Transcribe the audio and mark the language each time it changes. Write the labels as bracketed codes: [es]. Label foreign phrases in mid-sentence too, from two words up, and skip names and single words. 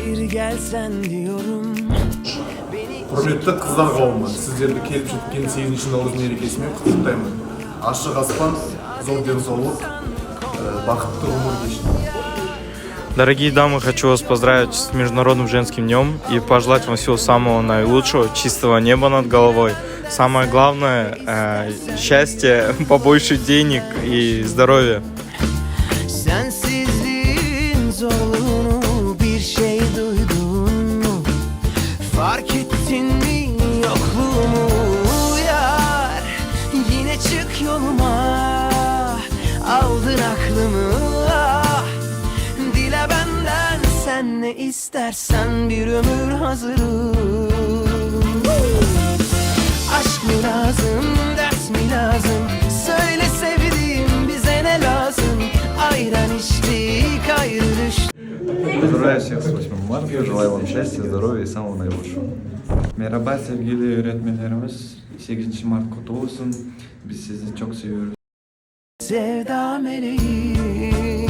[tr] gelsen diyorum. [kk] Құрметті қыздар қауымы, сіздерді келіп жеткен 8-ші наурыз мерекесімен құттықтаймын. Ашық аспан, зор денсаулық, бақытты ғұмыр кешін. [ru] Дорогие дамы, хочу вас поздравить с Международным женским днем и пожелать вам всего самого наилучшего, чистого неба над головой. Самое главное – счастья, побольше денег и здоровья. [tr] Sensizliğin zorluğunu bir şey duydun mu? Fark ettin mi yokluğumu yar? Yine çık yoluma, aldın aklımı. Dile benden sen ne istersen, bir ömür hazırım. Aşk mı lazım, ders mi lazım? Söyle sevdiğim, bize ne lazım? Ayran içtik, ayrı düştük. [ru] Поздравляю всех с 8 марта, желаю вам счастья, здоровья и самого наилучшего. [tr] Merhaba sevgili öğretmenlerimiz. 8. Mart kutlu olsun. Biz sizi çok seviyoruz. Sevda meleği